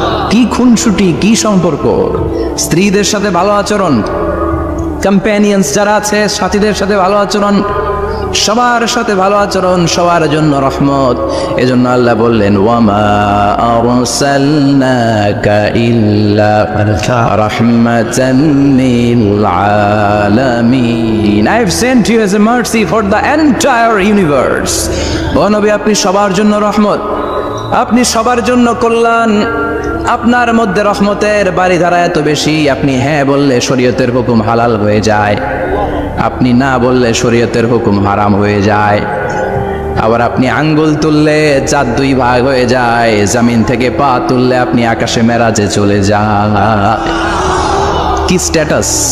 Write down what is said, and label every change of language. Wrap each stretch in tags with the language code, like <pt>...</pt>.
<bn>কি খুনসুটি, কি সম্পর্ক! স্ত্রীদের সাথে ভালো আচরণ, কম্প্যানিয়ন্স যারা আছে সাথীদের সাথে ভালো আচরণ, সবার সাথে ভালো আচরণ, সবার জন্য রহমত। এজন্য আল্লাহ বললেন,</bn> <ar>ওয়ামা আরসালনাকা ইল্লা রাহমাতান লিল আলামিন।</ar> <en>I have sent you as a mercy for the entire universe.</en> <bn>ও নবী, আপনি সবার জন্য রহমত, আপনি সবার জন্য কল্যাণ। আপনার মধ্যে রহমতের বাড়িধারা এত বেশি, আপনি হ্যাঁ বললে শরীয়তের হুকুম হালাল হয়ে যায়, আপনি না বললে শরীয়তের হুকুম হারাম হয়ে যায়। আবার আপনি আঙ্গুল তুললে চাঁদ দুই ভাগ হয়ে যায়, জমিন থেকে পা তুললে আপনি আকাশে মেরাজে চলে যান। কি স্ট্যাটাস!</bn>